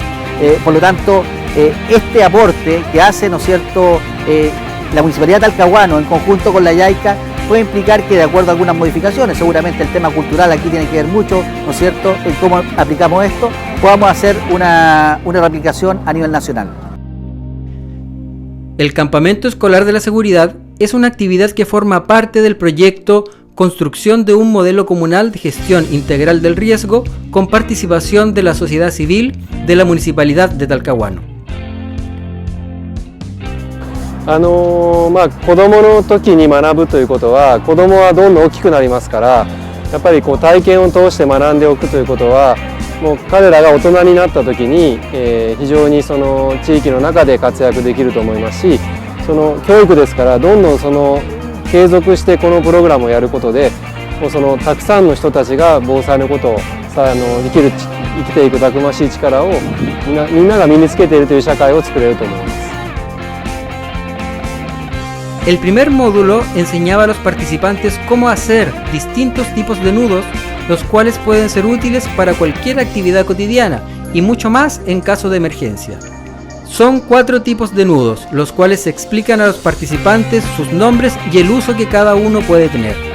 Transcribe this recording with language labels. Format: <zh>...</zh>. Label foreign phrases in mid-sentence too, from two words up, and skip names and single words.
<es>Por lo tanto, este aporte que hace, ¿no es cierto?, la Municipalidad de Talcahuano en conjunto con la JICA puede implicar que, de acuerdo a algunas modificaciones, seguramente el tema cultural aquí tiene que ver mucho, ¿no es cierto?, en cómo aplicamos esto, podamos hacer una replicación a nivel nacional. El Campamento Escolar de la Seguridad es una actividad que forma parte del proyecto Construcción de un modelo comunal de gestión integral del riesgo con participación de la sociedad civil de la Municipalidad de Talcahuano.</es> <ja>子どもの時に学ぶということは子どもはどんどん大きくなりますから、やっぱり体験を通して学んでおくということはもう彼らが大人になった時に、非常にその地域の中で活躍できると思いますし、その教育ですからどんどんその継続してこのプログラムをやることで、もうそのたくさんの人たちが防災のことを生きていくたくましい力をみんなが身につけているという社会を作れると思います。</ja> <es>El primer módulo enseñaba a los participantes cómo hacer distintos tipos de nudos, los cuales pueden ser útiles para cualquier actividad cotidiana y mucho más en caso de emergencia. Son 4 tipos de nudos, los cuales se explican a los participantes sus nombres y el uso que cada uno puede tener.</es>